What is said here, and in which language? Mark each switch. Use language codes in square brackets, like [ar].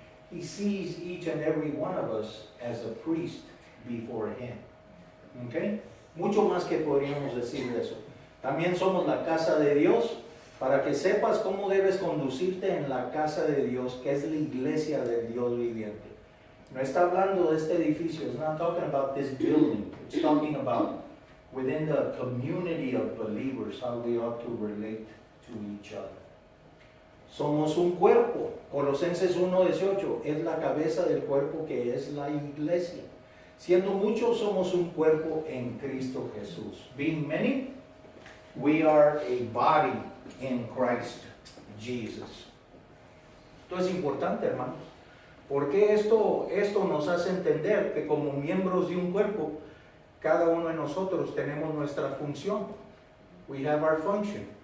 [en] He sees each and every one of us as a priest before Him. ¿Okay? [es] Mucho más que podríamos decir de eso. También somos la casa de Dios, para que sepas cómo debes conducirte en la casa de Dios, que es la iglesia del Dios viviente. No está hablando de este edificio. [en] It's not talking about this building. It's talking about within the community of believers, how we ought to relate to each other. [es] Somos un cuerpo. Colosenses 1:18 es la cabeza del cuerpo que es la iglesia. Siendo muchos, somos un cuerpo en Cristo Jesús. [en] Being many, we are a body in Christ Jesus. [es] Esto es importante, hermanos. Porque esto nos hace entender que como miembros de un cuerpo, cada uno de nosotros tenemos nuestra función. [en] We have our function.